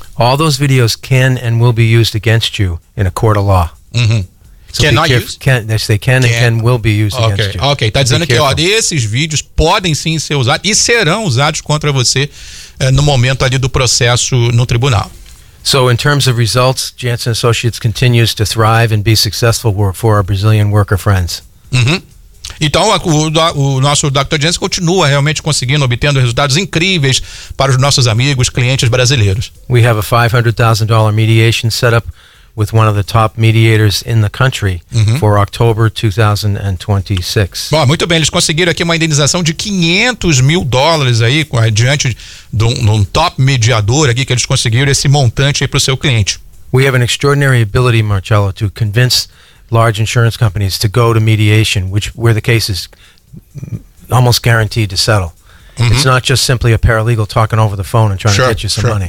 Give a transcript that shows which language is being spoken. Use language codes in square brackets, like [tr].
[en] All those videos can and will be used against you in a court of law. So cannot use? They can and will be used against you. [pt] Ok, tá dizendo que ó, esses vídeos podem sim ser usados e serão usados contra você no momento ali do processo no tribunal. [en] So in terms of results, Janssen Associates continues to thrive and be successful for our Brazilian worker friends. [pt] Uhum. Então, o nosso Dr. Janssen continua realmente conseguindo, obtendo resultados incríveis para os nossos amigos, clientes brasileiros. [en] We have a $500,000 mediation set up with one of the top mediators in the country for October 2026. [pt] Bom, muito bem, eles conseguiram aqui uma indenização de $500,000 aí, diante de um top mediador aqui, que eles conseguiram esse montante aí para o seu cliente. [en] We have an extraordinary ability, Marcello, to convince large insurance companies to go to mediation, which where the case is almost guaranteed to settle. Mm-hmm. It's not just simply a paralegal talking over the phone and trying to get you some money.